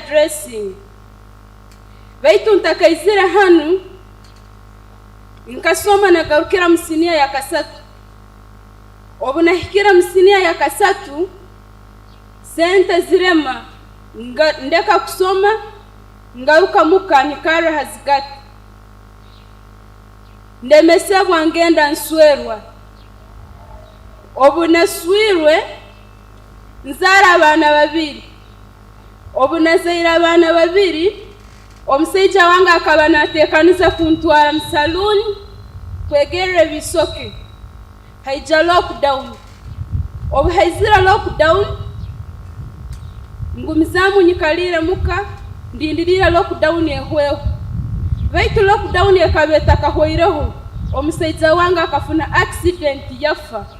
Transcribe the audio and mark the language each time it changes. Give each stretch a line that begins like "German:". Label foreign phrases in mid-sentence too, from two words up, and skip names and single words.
Tooro: dressing baitu ntakaizira hanu nkasoma na garukira msinia ya kasatu obuna hikira msinia ya kasatu sente zirema ndeka kusoma ngaruka muka nikara hazigati ndemesebwa ngenda nswerwa obuna swirwe nzara abana babiri obuna zaira abana babiri omuseija wanga akaba natekaniza kuntwara msaluni kwegere bisoke haija lockdown obu haizira lockdown ngumizamu nyikalire muka ndindirira lockdown ehweho baitu lockdown ekabeta kahweireho omuseija wanga akafuna accident yafa